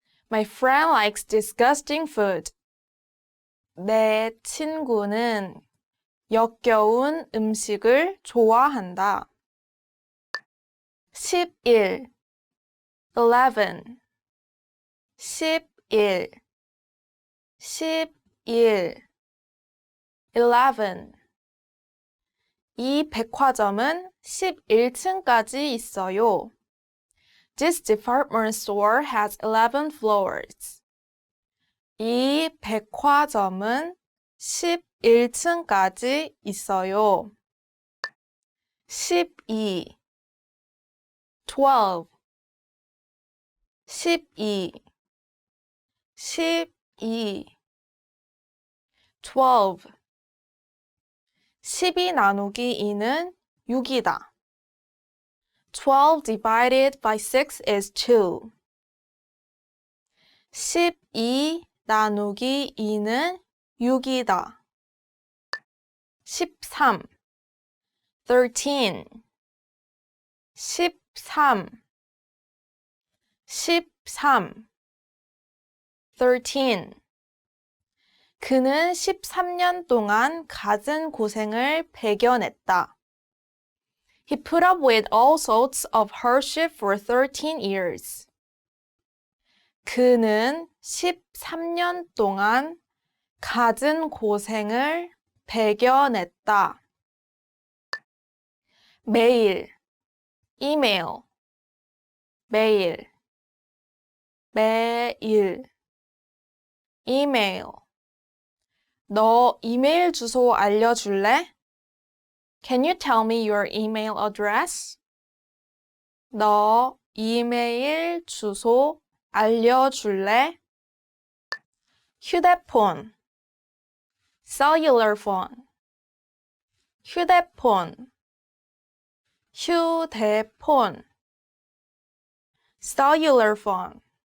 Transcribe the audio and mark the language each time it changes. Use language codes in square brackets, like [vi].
[en] My friend likes disgusting food. [ko] 내 친구는 역겨운 음식을 좋아한다. 11 11 11 11 11 이 백화점은 11층까지 있어요. [en] This department store has 11 floors. [ko] 이 백화점은 11층까지 있어요. 12 12 12 12 12 12 나누기 2는 6이다. [en] 12 divided by 6 is 2. [ko] 12 나누기 2는 6이다. 13 13 13 13 13 그는 13년 동안 갖은 고생을 배겨냈다. [en] He put up with all sorts of hardship for 13 years. [ko] 그는 13년 동안 갖은 고생을 배겨냈다. 메일, 이메일, 메일, 메일, 이메일. 너 이메일 주소 알려줄래? [en] Can you tell me your email address? [ko] 너 이메일 주소 알려줄래? 휴대폰, cellular phone, 휴대폰, 휴대폰, cellular phone.